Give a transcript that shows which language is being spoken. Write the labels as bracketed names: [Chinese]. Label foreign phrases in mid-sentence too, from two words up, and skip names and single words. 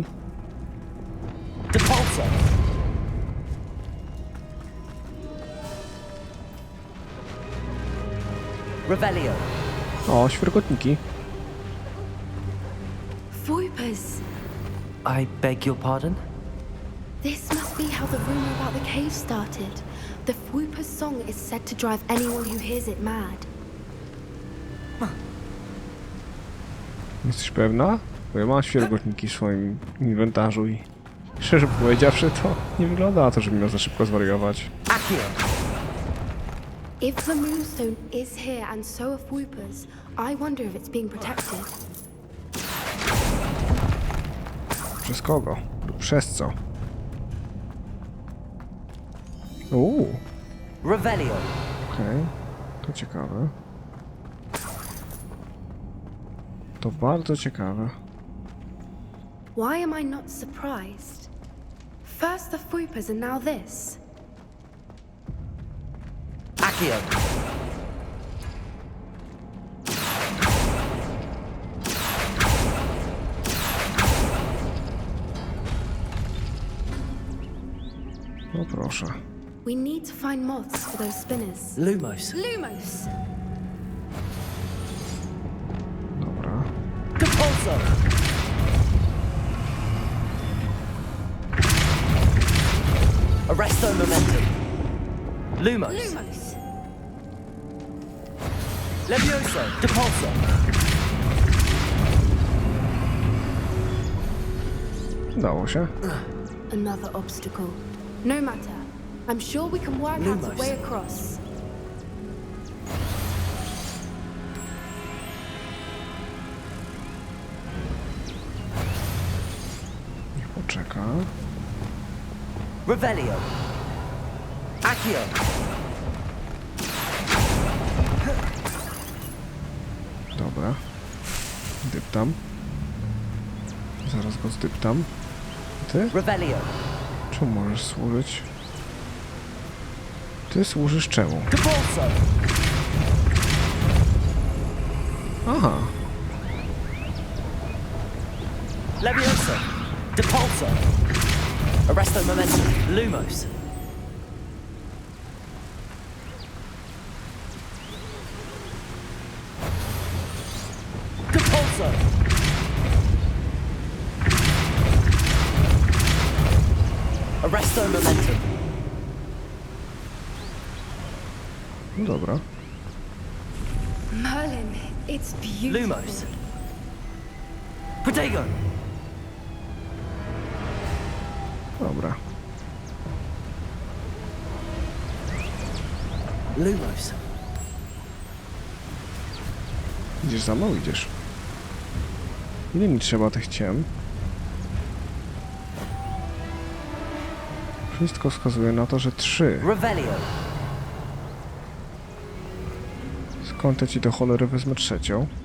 [Polish] Depulso! Revelio! O, świerkotniki. [English] Voipers. I beg your pardon? This must be how the rumor about the cave started. The Whooper's song is said to drive anyone who hears it mad. [Polish] Jesteś pewna? Bo ja mam świerkotniki w swoim inwentarzu i szczerze powiedziawszy to nie wygląda na to, żeby miał za szybko zwariować. Accio! [English] If the moonstone is here and so are Whoopers, I wonder if it's being protected. [Polish] Przez kogo? Lub przez co? Revelio! Okej. To ciekawe. To bardzo ciekawe. [English] Why am I not surprised? First the Whoopers and now this. Accio! [Polish] No proszę. [English] We need to find moths for those spinners. Lumos! Lumos! [Polish] Dobra. Depulso! [Latin] Arresto momentum! Lumos! [Polish] Lumos! Levioso, Depulso. Udało się. [English] Another obstacle. No matter. I'm sure we can work out a way across. [Polish] Niech poczeka. Revelio. Accio. Dobra. Dyptam. Zaraz go zdyptam. Ty? Revelio. Czemu możesz służyć? Ty służysz czemu? Depulso. Aha. Levioso, Depulso. [Latin] Arresto momentum, Lumos. [Polish] Depulso. [Latin] Arresto momentum. [Polish] No dobra. [English] Merlin, it's beautiful. [Polish] Lumos. Protego. Dobra. Lumos. Idziesz za mną? Idziesz. Ile mi trzeba tych ciem? Wszystko wskazuje na to, że 3. Revelio. Skąd ja ci do cholery wezmę trzecią?